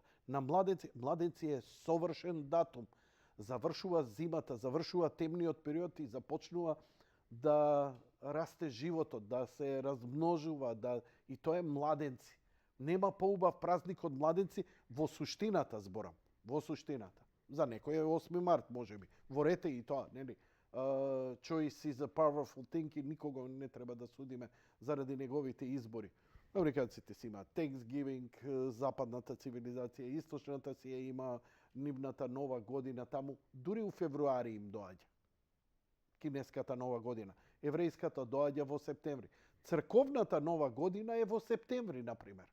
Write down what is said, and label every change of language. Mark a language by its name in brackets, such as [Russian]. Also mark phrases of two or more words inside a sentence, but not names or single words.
[Macedonian] На младенци е совршен датум. Завршува зимата, завршува темниот период и започнува да расте животот, да се размножува, и тоа е младенци. Нема поубав празник од младенци во суштината, зборам. Во суштината. За некој е 8 март, можеби. Ворете и тоа, нели? [English] Choice is a powerful thing [Macedonian] и никого не треба да судиме заради неговите избори. Американците си имаат Thanksgiving, западната цивилизација, источната си ја има нивната нова година таму, дури у февруари им доаѓа. Кинеската нова година. Еврејската доаѓа во септември. Црковната нова година е во септември, например.